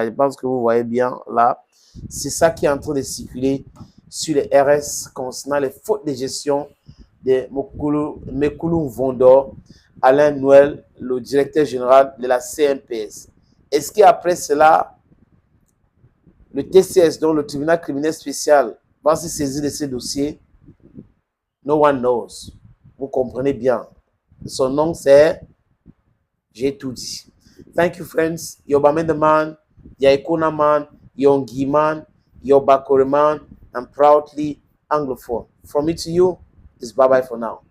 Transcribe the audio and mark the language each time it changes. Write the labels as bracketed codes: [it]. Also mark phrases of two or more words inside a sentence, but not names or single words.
[fr] Je pense que vous voyez bien là. C'est ça qui est en train de circuler sur les RS concernant les fautes de gestion de Mekulu Vondor, Alain Noël, le directeur général de la CNPS. Est-ce qu'après cela, le TCS, donc le tribunal criminel spécial, va se saisir de ces dossiers? [en] No one knows. [fr] Vous comprenez bien. Son nom, c'est... J'ai tout dit. [en] Thank you, friends. Yobamende man, Yaikuna man, Yongi man, Yobakore man, and proudly Anglophone. From me to you, it's bye-bye for now.